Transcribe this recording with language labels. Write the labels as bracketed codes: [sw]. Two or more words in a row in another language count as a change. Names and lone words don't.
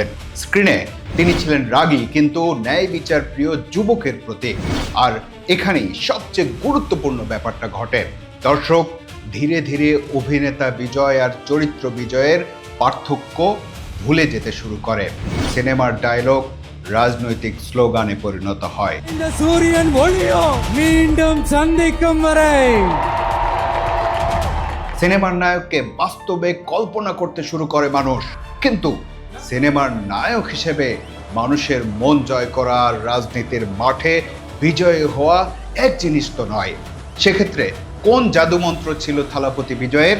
[bn] স্ক্রিনে তিনি ছিলেন রাগী কিন্তু ন্যায় বিচার প্রিয় যুবকের প্রতীক। আর এখানেই সবচেয়ে গুরুত্বপূর্ণ ব্যাপারটা ঘটে, দর্শক ধীরে ধীরে অভিনেতা বিজয় আর চরিত্র বিজয়ের পার্থক্য ভুলে যেতে শুরু করে। সিনেমার ডায়লগ রাজনৈতিক স্লোগানে পরিণত হয়। [ta] இந்த சூரியன் ஒளியோ மீண்டும் சந்திக்கும் வரை। [bn] সিনেমার নায়ককে বাস্তবে কল্পনা করতে শুরু করে মানুষ, কিন্তু সিনেমার নায়ক হিসেবে মানুষের মন জয় করা আর রাজনীতির মাঠে বিজয়ী হওয়া এক জিনিস তো নয়। সেক্ষেত্রে কোন জাদুমন্ত্র ছিল থালাপতি বিজয়ের?